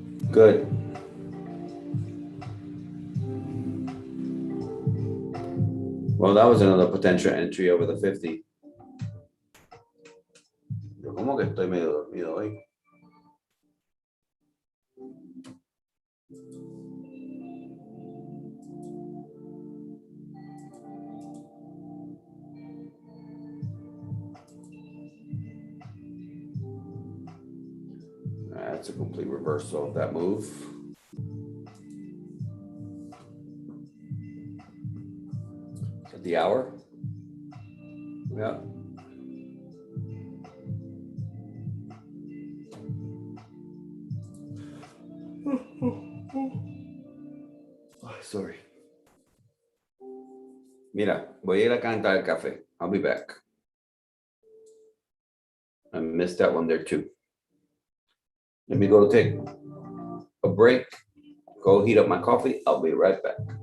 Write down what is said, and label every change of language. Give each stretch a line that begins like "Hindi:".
English: Good. Well, that was another potential entry over the 50.
Spanish: Yo como que estoy medio dormido hoy.
English: That's a complete reversal of that move. At the hour. Yeah. Oh, sorry.
Spanish: Mira, voy a ir a cantar el café.
English: I'll be back. I missed that one there too. Let me go take a break, go heat up my coffee. I'll be right back.